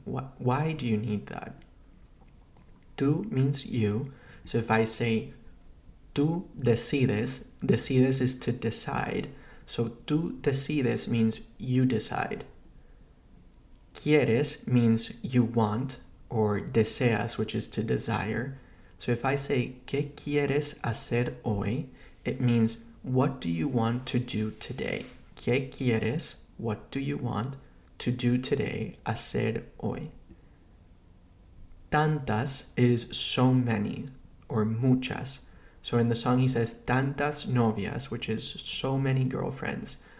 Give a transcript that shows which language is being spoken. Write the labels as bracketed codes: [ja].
[en] Why do you need that? Tú means you. So if I say [es] tú decides, [en] decides is to decide. So [es] tú decides [en] means you decide. Quieres means you want, or deseas, which is to desire. So if I say [es] ¿qué quieres hacer hoy? [en] It means what do you want to do today? [es] ¿Qué quieres? [en] What do you want to do today? [es] Hacer hoy. [en] Tantas is so many or muchas. So in the song he says [es] tantas novias, [en] which is so many girlfriends.